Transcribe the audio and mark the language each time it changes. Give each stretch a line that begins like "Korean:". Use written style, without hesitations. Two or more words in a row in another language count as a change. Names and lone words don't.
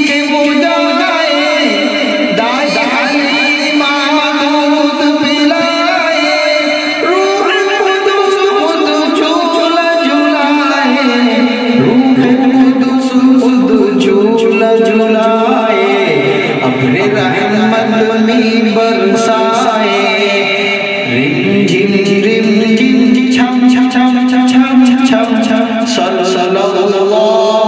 Urdu: کے وہ جائے، دائی حلیمہ دودھ پلائے، روح قدس خود جھولا جھولائے، روح قدس خود جھولا جھولائے، ابر رحمت میں برسائے، رم جھم رم جھم چھم چھم چھم چھم چھم،
Arabic: صلی اللہ